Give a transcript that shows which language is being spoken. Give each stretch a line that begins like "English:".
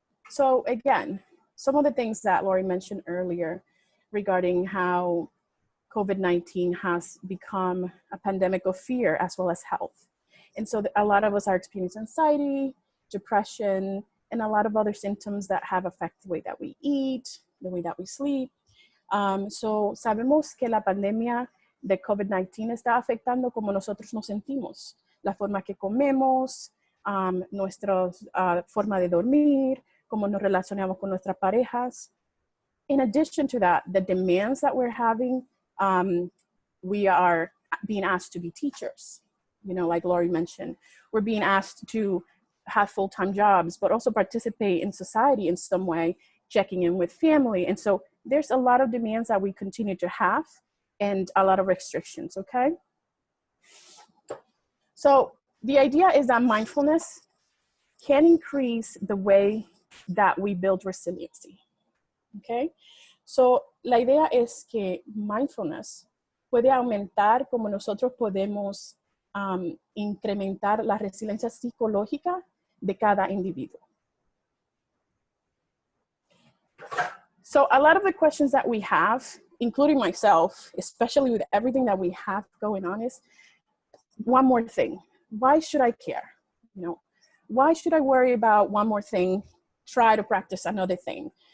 English: So again, some of the things that Lori mentioned earlier regarding how COVID-19 has become a pandemic of fear as well as health. And so a lot of us are experiencing anxiety, depression, and a lot of other symptoms that have affected the way that we eat, the way that we sleep.
Spanish: So sabemos que la pandemia de COVID-19 está afectando como nosotros nos sentimos, la forma que comemos, nuestra forma de dormir, cómo nos relacionamos con nuestras parejas.
English: In addition to that, the demands that we're having, we are being asked to be teachers. You know, like Lori mentioned, we're being asked to have full-time jobs, but also participate in society in some way, checking in with family. And so there's a lot of demands that we continue to have and a lot of restrictions, okay? So the idea is that mindfulness can increase the way that we build resiliency, okay?
Spanish: So la idea es que mindfulness puede aumentar como nosotros podemos incrementar la resiliencia psicológica de cada individuo.
English: So a lot of the questions that we have, including myself, especially with everything that we have going on, is one more thing. Why should I care? You know, why should I worry about one more thing, try to practice another thing?